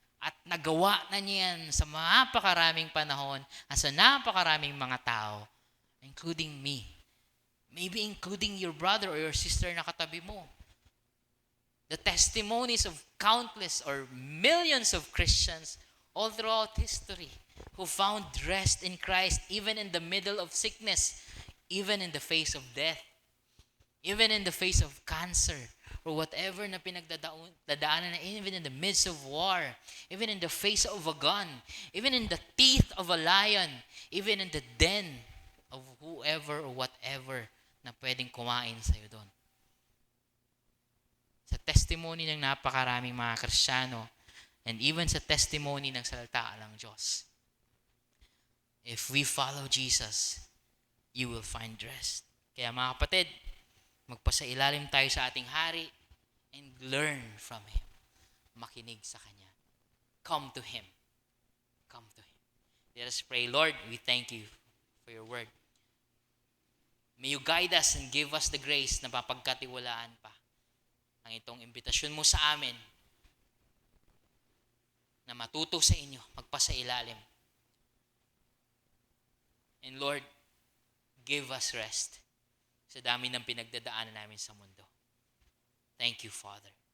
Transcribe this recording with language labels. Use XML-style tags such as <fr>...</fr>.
<tl>At nagawa na niya yan sa napakaraming panahon at sa napakaraming mga tao</tl> <en>including me. Maybe including your brother or your sister</en> <tl>na katabi mo.</tl> <en>The testimonies of countless or millions of Christians all throughout history who found rest in Christ even in the middle of sickness, even in the face of death, even in the face of cancer, or whatever</en> <tl>na pinagdadaanan na,</tl> <en>even in the midst of war, even in the face of a gun, even in the teeth of a lion, even in the den of whoever or whatever</en> <tl>na pwedeng kumain sa'yo doon. Sa testimony ng napakaraming mga Kristiyano, and even sa testimony ng salita ng Diyos,</tl> <en>if we follow Jesus, you will find rest.</en> <tl>Kaya mga kapatid, magpasailalim tayo sa ating hari</tl> <en>and learn from Him.</en> <tl>Makinig sa Kanya.</tl> <en>Come to Him. Come to Him. Let us pray. Lord, we thank you for your word. May you guide us and give us the grace</en> <tl>na mapagkatiwalaan pa ang itong imbitasyon mo sa amin na matuto sa inyo, magpasailalim.</tl> <en>And Lord, give us rest</en> <tl>sa dami ng pinagdadaanan namin sa mundo.</tl> <en>Thank you, Father.</en>